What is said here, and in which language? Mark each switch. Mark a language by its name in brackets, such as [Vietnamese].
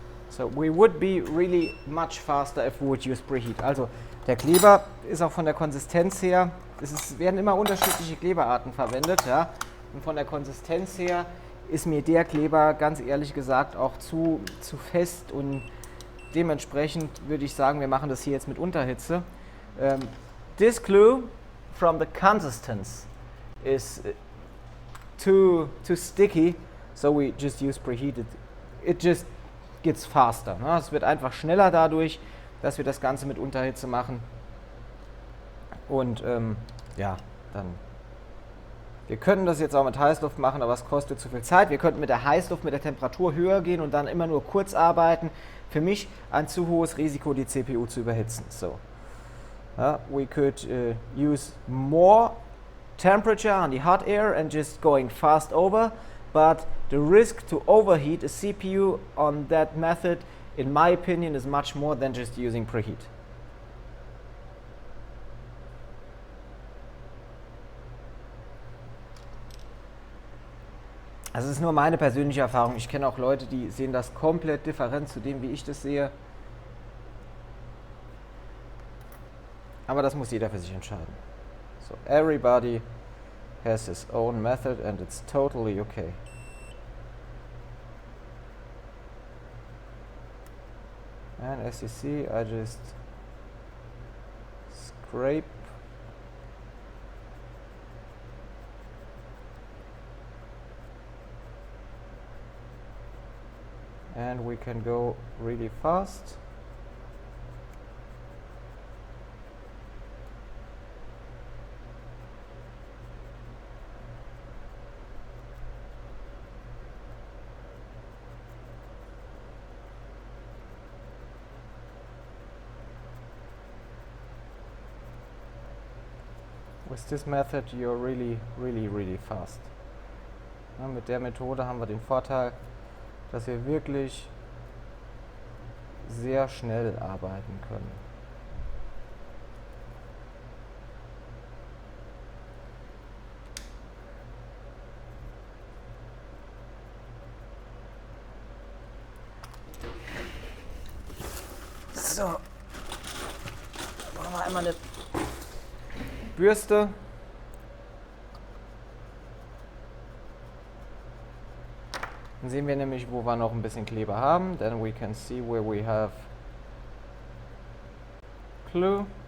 [English] So we would be really much faster if we would use preheat. [German] Also der Kleber ist auch von der Konsistenz her, werden immer unterschiedliche Kleberarten verwendet, ja. Und von der Konsistenz her ist mir der Kleber ganz ehrlich gesagt auch zu fest und dementsprechend würde ich sagen, wir machen das hier jetzt mit Unterhitze. [English] This glue from the consistence is too sticky, so we just use preheated. It just gets faster. Ne? [German] Es wird einfach schneller dadurch, dass wir das Ganze mit Unterhitze machen. Und ja, dann. Wir können das jetzt auch mit Heißluft machen, aber es kostet zu viel Zeit. Wir könnten mit der Heißluft, mit der Temperatur höher gehen und dann immer nur kurz arbeiten. Für mich ein zu hohes Risiko, die CPU zu überhitzen. [English] So, we could use more temperature on the hot air and just going fast over, but the risk to overheat a CPU on that method, in my opinion, is much more than just using preheat. [German] Also es ist nur meine persönliche Erfahrung. Ich kenne auch Leute, die sehen das komplett different zu dem, wie ich das sehe. Aber das muss jeder für sich entscheiden. [English] So, everybody has his own method and it's totally okay. And as you see, I just scrape and we can go really fast. With this method you're really fast. [German] Ja, mit der Methode haben wir den Vorteil, dass wir wirklich sehr schnell arbeiten können. So, machen wir einmal eine Bürste. Dann sehen wir nämlich, wo wir noch ein bisschen Kleber haben. [English] Then we can see where we have glue.